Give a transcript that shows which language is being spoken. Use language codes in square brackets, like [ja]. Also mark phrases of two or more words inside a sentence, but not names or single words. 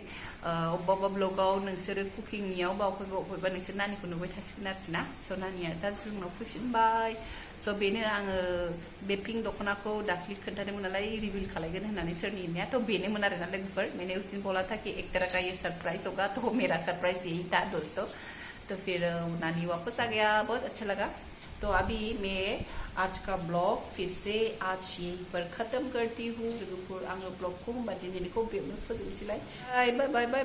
[brx] अबेबा ब्लॉगाव नोंसोरो कुकिंनियाव बबेबा नोंसोर नानिखौ नुबाय थासिगोन आरोखि ना। स' नानिया दा जोंनाव फैफिनबाय। स' बेनो आङो बे पिंक दख'नाखौ दाख्लि खोन्थादोंमोन नालाय रिभिल खालायगोन होननानै। सोरनि होननाया तो बेनोमोन आरोना लोगोफोर। [hi] मैंने उस दिन बोला था कि एक तरह का ये सरप्राइज होगा, तो मेरा सरप्राइज यही था दोस्तों। तो फिर नानी वापस आ गया, बहुत अच्छा लगा। तो अभी मैं आज का ब्लॉग फिर से आज यहीं पर खत्म करती हूँ। [brx] लोगोफोर आङो ब्लॉगखौ होमबा दिनैनिखौ बेयावनो फोजोबनोसैलाय। [en] bye bye bye.